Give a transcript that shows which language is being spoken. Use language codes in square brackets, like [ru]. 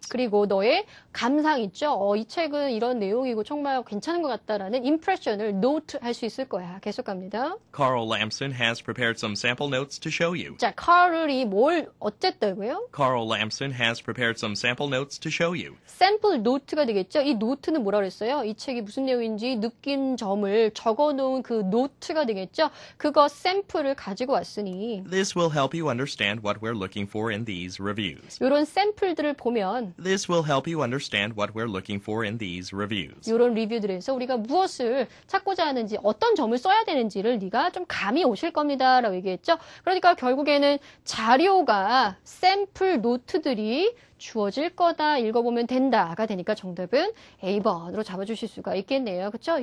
[ko] 그리고 너의 감상 있죠? 이 책은 이런 내용이고 정말 괜찮은 것 같다라는 impression을 note 할 수 있을 거야. 계속 갑니다. [en] Carl Lamson has prepared some sample notes to show you. [ko] 자, 카를이 뭘 어쨌다고요? [en] Carl Lamson has prepared some sample notes to show you. [ko] 샘플 노트가 되겠죠? 이 노트는 뭐라 그랬어요? 이 책이 무슨 내용인지 느낀 점을 적어놓은 그 노트가 되겠죠? 그거 샘플을 가지고 왔으니 [en] This will help you understand what we're looking for in these reviews. [ko] 이런 샘플들을 보면 [en] This will help you understand what we're looking for in these reviews. [ko] 이런 리뷰들에서 우리가 무엇을 찾고자 하는지 어떤 점을 써야 되는지를 네가 좀 감이 오실 겁니다 라고 얘기했죠. 그러니까 결국에는 자료가 샘플 노트들이 주어질 거다 읽어보면 된다가 되니까 정답은 A번으로 잡아주실 수가 있겠네요. 그렇죠?